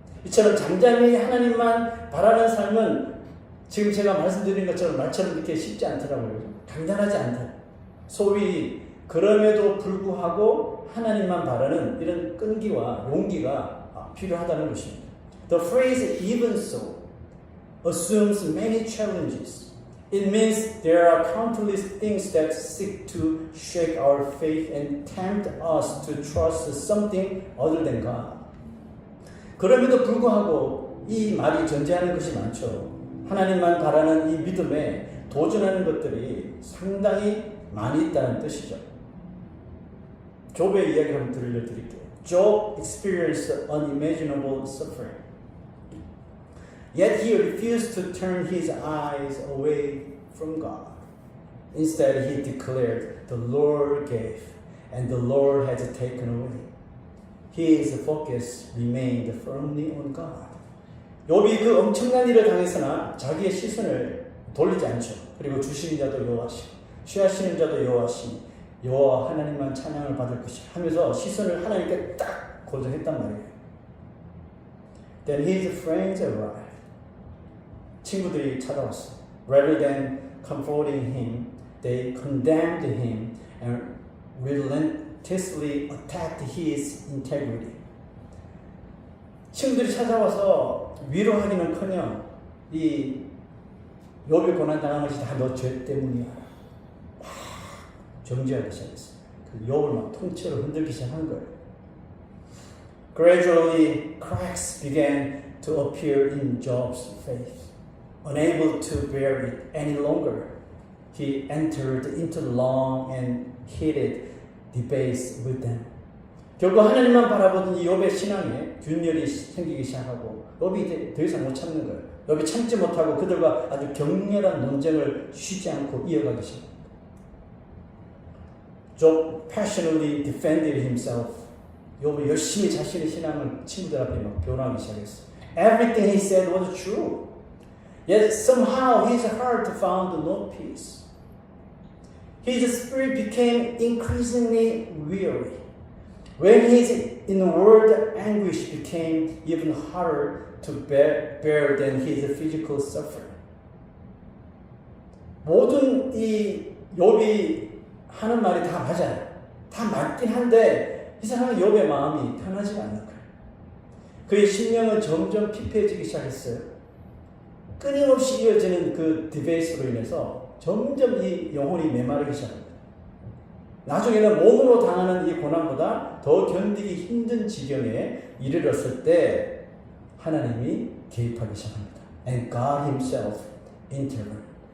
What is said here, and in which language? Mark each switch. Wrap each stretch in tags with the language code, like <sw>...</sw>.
<ko>이처럼 잠잠히 하나님만 바라는 삶은 지금 제가 말씀드린 것처럼 말처럼 이렇게 쉽지 않더라고요. 간단하지 않다. 소위 그럼에도 불구하고 하나님만 바라는 이런 끈기와 용기가 필요하다는 것입니다.</ko> <en>The phrase even so assumes many challenges. It means there are countless things that seek to shake our faith and tempt us to trust something other than God.</en> <ko>그럼에도 불구하고 이 말이 전제하는 것이 많죠. 하나님만 바라는 이 믿음에 도전하는 것들이 상당히 많이 있다는 뜻이죠. 욥의 이야기를 한번 들려드릴게요.</ko> <en>Job experienced unimaginable suffering. Yet he refused to turn his eyes away from God. Instead, he declared, "The Lord gave, and the Lord has taken away." His focus remained firmly on God.</en> <ko>욥이 그 엄청난 일을 당했으나 자기의 시선을 돌리지 않죠. 그리고 주시는 자도 여호와시고 취하시는 자도 여호와시니 여호와 하나님만 찬양을 받을 것이라 하면서 시선을 하나님께 딱 고정했단 말이에요.</ko> <en>Then his friends arrived.</en> <ko>친구들이 찾아왔어요.</ko> <en>Rather than comforting him, they condemned him and relentlessly attacked his integrity.</en> <ko>친구들이 찾아와서 위로하기는커녕 이 욥이 고난당한 것이 다 너 죄 때문이야. 막 정죄하기 시작했어요. 그 욥을 막 통째로 흔들기 시작한 거예요.</ko> <en>Gradually, cracks began to appear in Job's faith. Unable to bear it any longer, he entered into long and heated debates with them.</en> <ko>결국 하나님만 바라보던 이 욥의 신앙에 균열이 생기기 시작하고 욥이 이제 더 이상 못 참는 거예요. 욥이 참지 못하고 그들과 아주 격렬한 논쟁을 쉬지 않고 이어가기 시작합니다.</ko> <en>Job passionately defended himself.</en> <ko>욥이 열심히 자신의 신앙을 친구들 앞에 막 변호하기 시작했어요.</ko> <en>Everything he said was true. Yet somehow his heart found no peace. His spirit became increasingly weary. When his inward anguish became even harder to bear than his physical suffering.</en> <ko>모든 이 욥이 하는 말이 다 맞아요. 다 맞긴 한데 이 사람은 욥의 마음이 편하지가 않는 거예요. 그의 심령은 점점 피폐해지기 시작했어요. 끊임없이 이어지는 그 디베이스로 인해서 점점 이 영혼이 메마르기 시작합니다. 나중에는 몸으로 당하는 이 고난보다 더 견디기 힘든 지경에 이르렀을 때 하나님이 개입하기 시작합니다.</ko> <en>And God Himself intervened.</en>